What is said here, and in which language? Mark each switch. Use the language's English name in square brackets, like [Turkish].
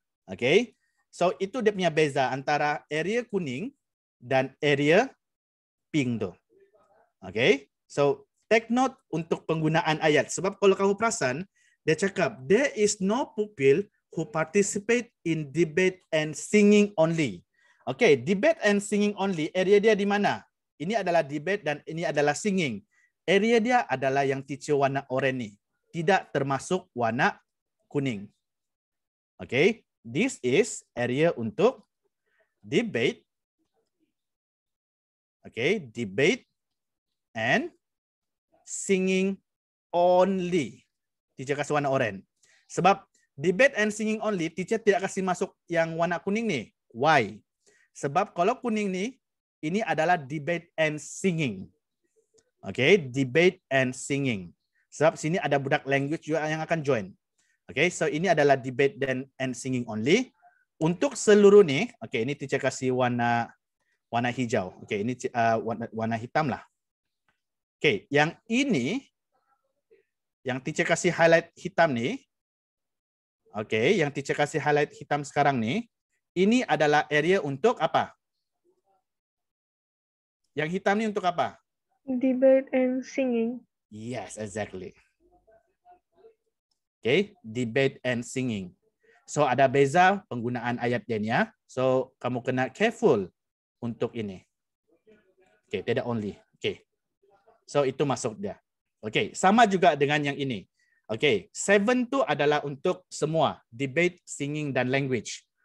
[Malay] Okay. So itu dia punya beza antara area kuning dan area pink tu. Okay. So take note untuk penggunaan ayat. Sebab kalau kamu perasan, dia cakap, [English] there is no pupil who participate in debate and singing only. Okay, debate and singing only, area [Malay] dia di mana? Ini adalah debate dan ini adalah singing. Area dia adalah yang teacher warna oranye ni. Tidak termasuk warna kuning. Okay, [English] this is area untuk debate. Okay, debate and singing only. [Malay] Teacher kasih warna oranye. Sebab [English] debate and singing only, [Malay] teacher tidak kasih masuk yang warna kuning nih. [English] Why? [Malay] Sebab kalau kuning nih, ini adalah [English] debate and singing. Okay, debate and singing. [Malay] Sebab sini ada budak language juga yang akan join. Okay, so ini adalah [English] debate and singing only. [Malay] Untuk seluruh nih, okay, ini teacher kasih warna hijau. Okay, ini warna hitam lah. Okay, yang ini, yang teacher kasih highlight hitam nih. Okay, yang teacher kasih highlight hitam sekarang nih, ini adalah area untuk apa? Yang hitam ini untuk apa? [English] Debate and singing. Yes, exactly. Okay, debate and singing. [Malay] So ada beza penggunaan ayat dia ya. So kamu kena careful untuk ini. Okay, tidak only. Okay. So itu masuk dia. Okay, sama juga dengan yang ini. Okay, 7 tu adalah untuk semua debate, singing dan language.